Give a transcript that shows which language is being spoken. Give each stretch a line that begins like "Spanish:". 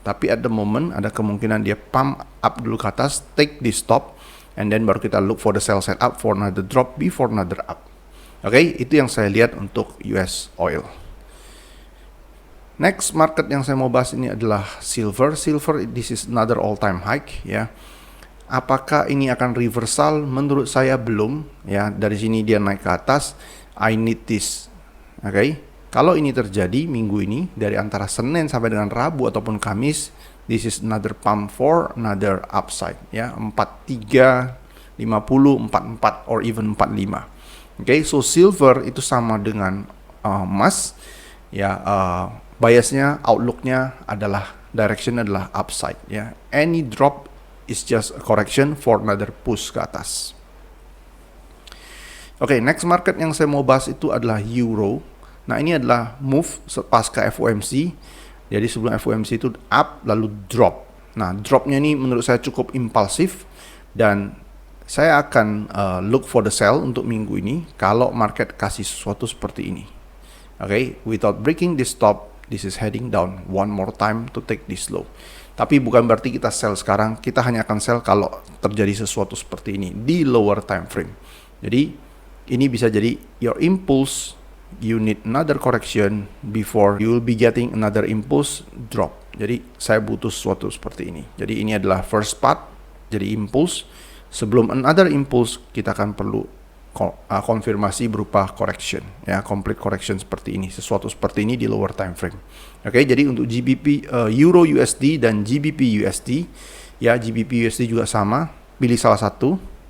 Indonesian: Tapi
English: at the moment
Indonesian: ada kemungkinan dia
English: pump up
Indonesian: dulu ke atas,
English: take the stop, and then
Indonesian: baru kita
English: look for the sell side up for another drop before another up.
Indonesian: Oke, itu yang saya lihat untuk US oil. Next market yang saya mau bahas ini adalah silver.
English: Silver, this is another all time high ya.
Indonesian: Apakah ini akan reversal? Menurut saya belum ya. Dari sini dia naik ke atas.
English: I need this.
Indonesian: Oke. Kalau ini terjadi minggu ini dari antara Senin sampai dengan Rabu ataupun Kamis,
English: this is another pump for another upside
Indonesian: ya.
English: 43, 50, 44 or even 45.
Indonesian: Oke, so silver itu sama dengan emas ya. Biasnya, outlooknya adalah direction adalah upside ya.
English: Any drop is just a correction for another push
Indonesian: ke atas. Oke, next market yang saya mau bahas itu adalah euro. Nah, ini adalah move pasca FOMC. Jadi sebelum FOMC itu up lalu drop. Nah, dropnya ini menurut saya cukup impulsif dan saya akan
English: look for the sell
Indonesian: untuk minggu ini kalau market kasih sesuatu seperti ini.
English: Oke, without breaking this stop, this is heading down one more time to take this low.
Indonesian: Tapi bukan berarti kita sell sekarang, kita hanya akan sell kalau terjadi sesuatu seperti ini di lower time frame. Jadi ini bisa jadi
English: your impulse you need another correction before you will be getting another impulse drop.
Indonesian: Jadi saya butuh sesuatu seperti ini. Jadi ini adalah
English: first part,
Indonesian: jadi impulse. Sebelum another impulse, kita akan perlu konfirmasi berupa correction, ya, complete correction seperti ini, sesuatu seperti ini di lower time frame. Oke, jadi untuk GBP, Euro USD dan GBP USD, ya, GBP USD juga sama, pilih salah satu.